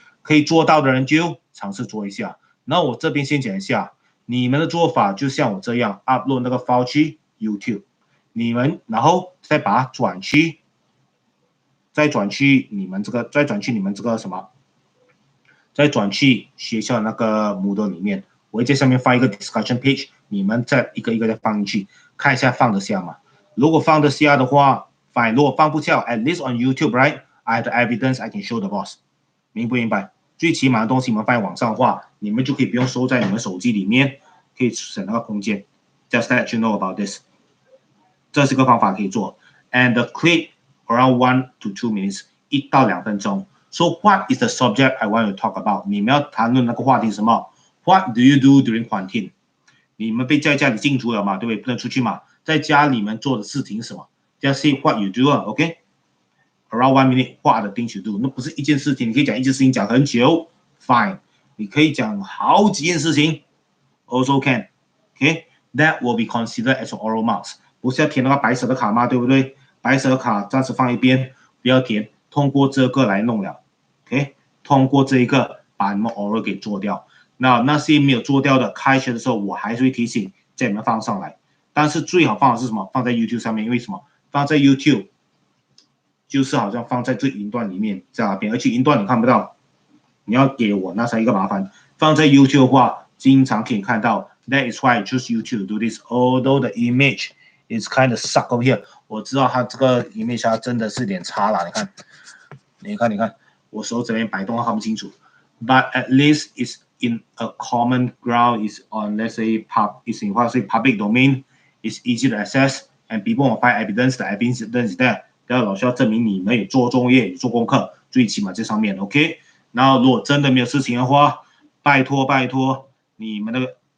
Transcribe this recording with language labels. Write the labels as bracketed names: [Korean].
[Chinese] 可以做到的人就尝试做一下。然后我这边先讲一下，你们的做法就像我这样 upload 那个 file 去 YouTube， 你们然后再把它转去。再转去你们这个什么，再转去学校那个 Moodle 里面，我会在上面放一个 discussion page， 你们再一个一个再放进去，看一下放得下吗？如果放得下的话 ，fine； 如果放不下 ， [English] at least on YouTube right，I have the evidence I can show the boss， [Chinese] 明不明白？最起码的东西你们放在网上的话，你们就可以不用收在你们手机里面，可以省那个空间。 [English] Just let you know about this， [Chinese] 这是个方法可以做 [English] ，and the clip。Around 1 to 2 minutes， 1到2分钟。 So what is the subject I want to talk about？ [Chinese] 你们要谈论那个话题是什么 [English] ？What do you do during quarantine？ [Chinese] 你们被在家里禁足了嘛，对不对？不能出去嘛，在家里面做的事情是什么 ？ [English] Just say what you do [Chinese] 啊 ，OK？ [English] Around 1 minute，what are the things you do？ [Chinese] 那不是一件事情，你可以讲一件事情讲很久 ，fine。你可以讲好几件事情 ，also can。OK？ [English] That will be considered as oral marks。 [Chinese] 不是要填那个白色的卡吗？对不对？白色的卡暂时放一边，不要填，通过这个来弄了 ，OK？通过这一个把你们 oral 给做掉。那些没有做掉的，开学的时候我还是会提醒叫你们放上来。但是最好放的是什么？放在 YouTube 上面，因为什么？放在 YouTube 就是好像放在这云端里面，在那边，而且云端你看不到，你要给我那才一个麻烦。放在 YouTube 的话，经常可以看到。 [English] That is why I choose YouTube to do this. Although the image is kind of suck over here， [Chinese] 我知道它这个 image 它真的是有点差了。你看，我手这边摆动看不清楚。 [English] But at least it's in a common ground. Is on let's say is in what say public domain. It's easy to access and people will find evidence. The evidence is there. [Chinese] 然后老师要证明你们有做作业、有做功课，最起码这上面 OK。然后如果真的没有事情的话，拜托你们的。